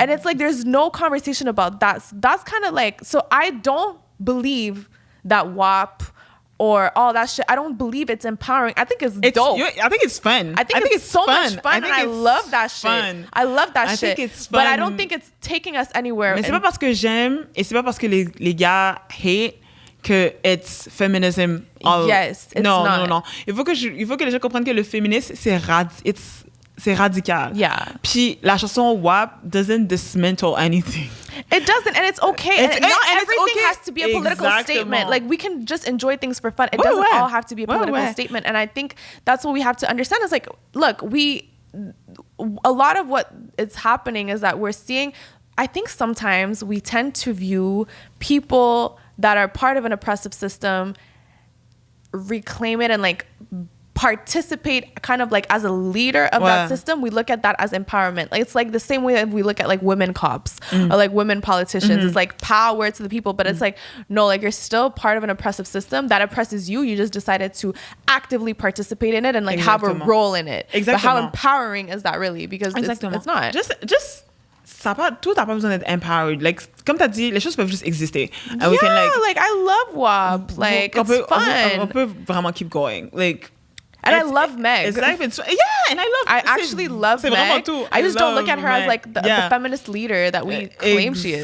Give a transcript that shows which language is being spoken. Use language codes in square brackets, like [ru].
[en] And it's like, there's no conversation about that. So that's kind of like, so I don't believe that WAP or all that shit. I don't believe it's empowering. I think it's dope. I think it's fun. I think it's so fun. much fun, and I love that shit. I love that shit. I think it's fun. But I don't think it's taking us anywhere. [fr] Mais c'est pas parce que j'aime et c'est pas parce que les gars hate que [en] it's feminism. Yes, it's not. [fr] Non. Il faut que les gens comprennent que le féminisme c'est radical. [en] Yeah. [fr] Puis la chanson WAP [en] doesn't dismantle anything. It doesn't, and it's okay. And not everything okay. has to be a political statement. Like, we can just enjoy things for fun. It doesn't all have to be a political statement. And I think that's what we have to understand is like, look, a lot of what is happening is that we're seeing, I think sometimes we tend to view people that are part of an oppressive system, reclaim it and like participate kind of like as a leader of that system. We look at that as empowerment. Like, it's like the same way that we look at like women cops or like women politicians. It's like power to the people, but it's like, no, like you're still part of an oppressive system that oppresses you. You just decided to actively participate in it and like have a role in it. But how empowering is that really? Because it's not. [fr] Just tout n'a pas besoin d'être empowered. Like, comme t'as dit, les choses peuvent juste exister. [en] And we can like I love WAP. Like, it's fun. [fr] On peut vraiment [en] keep going. Like, and I love Meg. Exactly. And I actually love Meg. I just don't look at her as like the feminist leader that we claim she is.